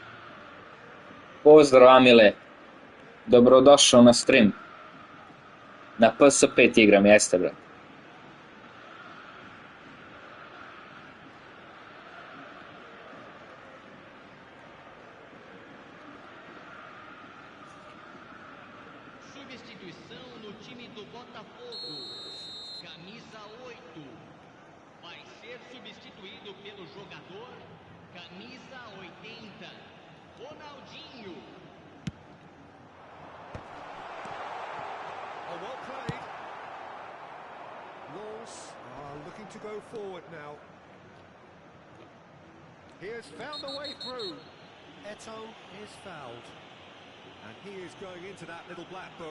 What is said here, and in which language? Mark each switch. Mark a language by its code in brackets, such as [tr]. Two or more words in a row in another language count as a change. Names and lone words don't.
[sr] Pozdrav Amile, dobrodošao na stream. Na PS5 igram, jeste, brate. [pt] Substituição no time do Botafogo. Camisa 8. Vai ser substituído pelo jogador camisa 80, Ronaldinho. [en] Oh, well played. Laws are looking to go forward now. He has found a way through. Eto is fouled. And he is going into that little black book.